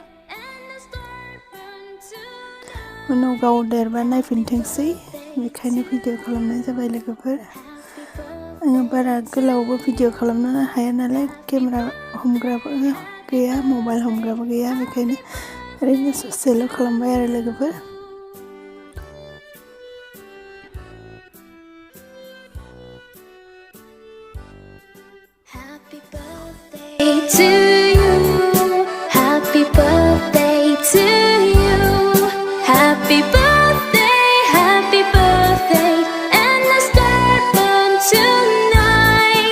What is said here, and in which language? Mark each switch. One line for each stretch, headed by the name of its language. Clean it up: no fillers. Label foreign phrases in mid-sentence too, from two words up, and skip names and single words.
Bodo: उनाव गाव देरबा नायफिनथोंसै बेखायनो भिडिअ खालामनाय जाबाय लोगोफोर आङो बारा गोलावबो भिडिअ खालामनो हाया नालाय केमेरा हमग्राबो गैया मबाइल हमग्राबो गैया बेखायनो ओरैनो ससेल' खालामबाय आरो लोगोफोर
English: To you, happy birthday to you, happy birthday, and let's start one tonight.